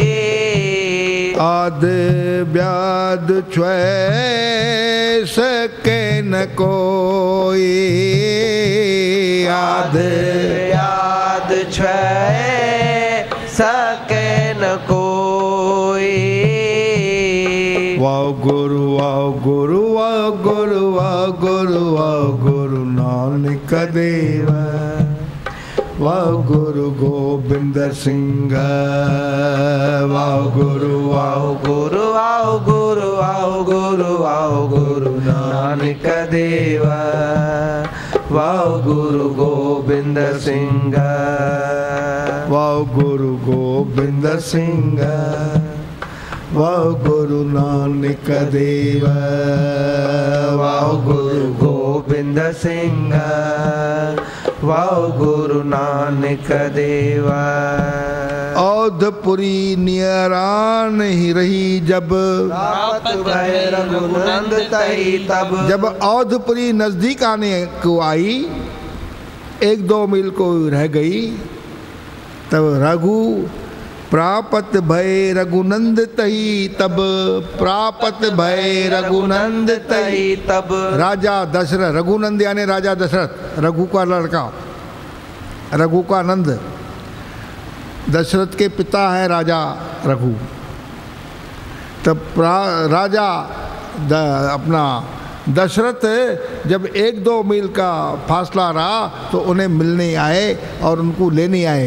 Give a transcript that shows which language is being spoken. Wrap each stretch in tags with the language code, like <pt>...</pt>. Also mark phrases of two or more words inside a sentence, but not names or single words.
<bra>आद व्याध छुए सके न कोई। आद व्याध छुए सके न कोई। वाह गुरु वाह गुरु वाह गुरु वाह गुरु वाह गुरु नानक देव। वाह गुरु गोबिंद सिंह, वाह गुरु आओ गुरु आओ गुरु आओ गुरु आओ गुरु नानक देवा, वाह गुरु गोबिंद सिंह, वाह गुरु गोबिंद सिंह, वाह गुरु नानक देवा, वाह गुरु गोबिंद सिंह, वाह गुरु नानक देवा। औधपुरी नियरान ही रही जब, प्राप्त भय रघुनंद तही तब,</bra> <hi>जब औधपुरी नजदीक आने को आई, 1-2 मील को रह गई, तब रघु</hi> <bra>प्रापत भय रघुनंद तही तब, प्रापत भय रघुनंद तही तब,</bra> <hi>राजा दशरथ, रघुनंद यानी राजा दशरथ, रघु का लड़का, रघु का नंद, दशरथ के पिता है राजा रघु। तब राजा अपना दशरथ जब 1-2 मील का फासला रहा तो उन्हें मिलने आए और उनको लेने आए।</hi>